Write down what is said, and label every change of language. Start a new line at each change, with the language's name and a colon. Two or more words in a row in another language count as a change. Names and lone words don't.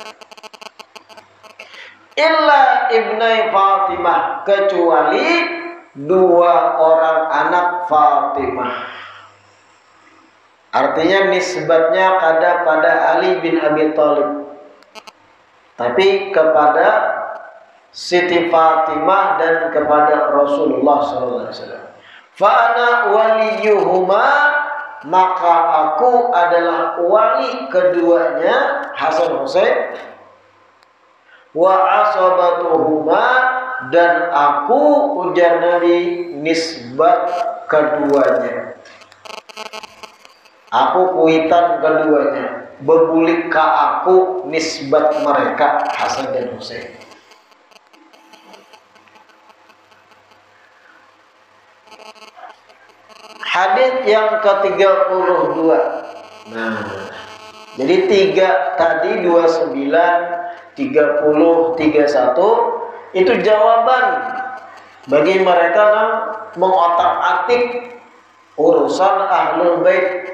Arabic: إلا ابني فاطمة,
Indonesian: kecuali dua orang anak Fatimah. Artinya nisbatnya pada Ali bin Abi Thalib, tapi kepada Siti Fatimah dan kepada Rasulullah SAW.
Arabic: فأنا وليهما,
Indonesian: maka aku adalah wali keduanya, Hasan Husain.
Arabic: وعصبتهما,
Indonesian: dan aku, ujar Nabi, nisbat keduanya.
Banjar: Aku kuitan keduanya, bebulik ke aku nisbat mereka, Hasan dan Husain.
Indonesian: Hadits yang ke-32. Nah, jadi 3 tadi 29, 30, 31 itu jawaban bagi mereka yang mengotak-atik urusan Ahlul Bait.